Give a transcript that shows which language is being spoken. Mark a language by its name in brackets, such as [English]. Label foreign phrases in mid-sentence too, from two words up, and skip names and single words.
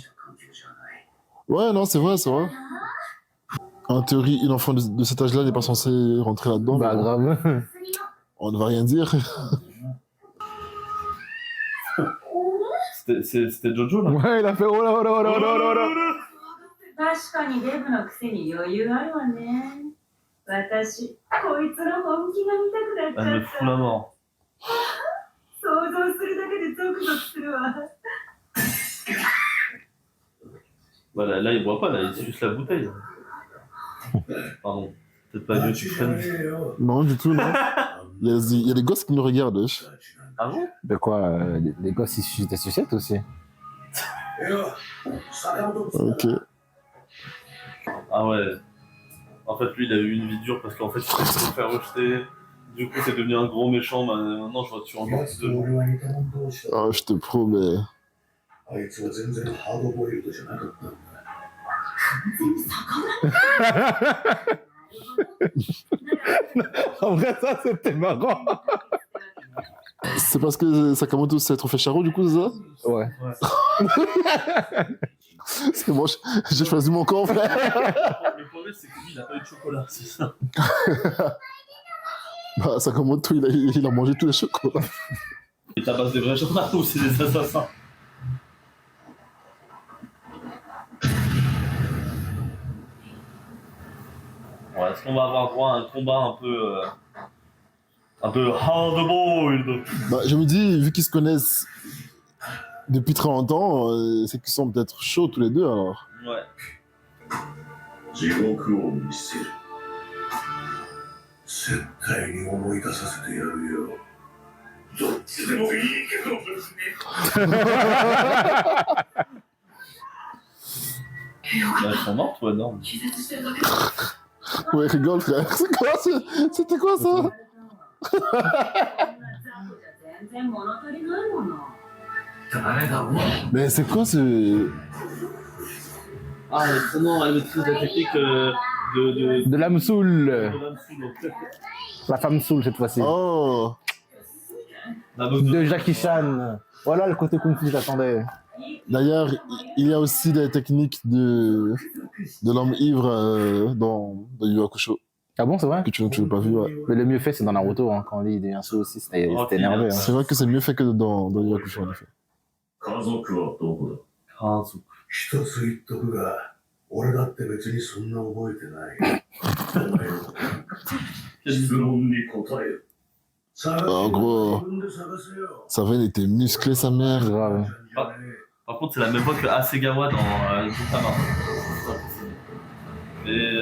[French] Ouais, non, c'est vrai, c'est vrai. En théorie, une enfant de cet âge-là n'est pas censée rentrer là-dedans. Bah, mais grave. on ne va rien dire. C'était Jojo là. Ouais, il a fait oh là, oh là, oh là, oh là, oh là. [Japanese] 確かにデブのくせに余裕あるわね。私、こいつの本気が見たくなっ [French] Elle [Japanese] ちゃ [French] me [Japanese] っ [French] fout la mort. [Japanese] た。想像するだけでゾクゾクするわ。 [French] Voilà, là il boit pas, là il suce la bouteille. Pardon, peut-être pas Dieu tu traînes. Non, du tout, non. Il y a des gosses qui nous regardent. Wesh. Ah bon? De quoi les gosses, ils sucent des sucettes aussi. [Japanese] いや、坂本君だ。 [French] Ok. Ah ouais. En fait, lui, il a eu une vie dure parce qu'en fait, il s'est fait faire rejeter. Du coup, c'est devenu un gros méchant. Maintenant, je vois dessus encore [Japanese] や [French] plus [Japanese] つ [French] de [Japanese] と [French] gens. [Japanese] 俺は似た者同士だ。 [French] Ah, je te promets. [Japanese] あいつは全然ハードボイルドじゃなかったんだ。 [French] En vrai, ça, c'était marrant. C'est parce que Sakamoto s'est trop fait charo, du coup, c'est ça? Ouais. Parce que moi, j'ai choisi mon camp, frère. Le problème, c'est que lui, il a pas eu de chocolat, c'est ça. Bah, Sakamoto, il a mangé tous les chocolats. Et tabasse des vrais chocolats ou c'est des assassins? Ouais, est-ce qu'on va avoir droit à un combat un peu hard-boiled? Bah, je me dis, vu qu'ils se connaissent depuis très longtemps, c'est qu'ils sont peut-être chauds tous les deux, alors. Ouais. [Japanese] 地獄を見せる。絶対に思い出させてやるよ。どっちでもいいけど別に。 [French] Bah, ils sont morts, toi, non? Ouais, rigole, frère. C'est quoi, c'était quoi, ça? [Japanese] 全然物足りないもの。誰だお前。 [French] Mais c'est quoi ce... Ah, comment elle maîtrise la technique de De l'âme saoule. l'âme sous, donc. La femme saoule cette fois-ci. Oh. La meuf De Jackie Chan. Voilà le côté kung fu que j'attendais. D'ailleurs, il y a aussi des techniques de l'homme ivre dans Yu Hakusho, Ah bon, c'est vrai? que tu n'as pas vu, ouais. Mais le mieux fait, c'est dans Naruto, hein, quand lui il devient saoul aussi, c'était énervé. Hein. C'est vrai que c'est mieux fait que dans Yu Hakusho, en effet. [Japanese] 家族はどこだ。 [French] Ah, sous. [Japanese] 一つ言っとくが、俺だって別にそんな覚えてない。お前の質問に答える。探して [French] En gros, [Japanese] 自分で探せよ。 [French] sa veine était musclée, sa mère. Grave. Par contre, c'est la même voix que Hasegawa dans Gintama. Et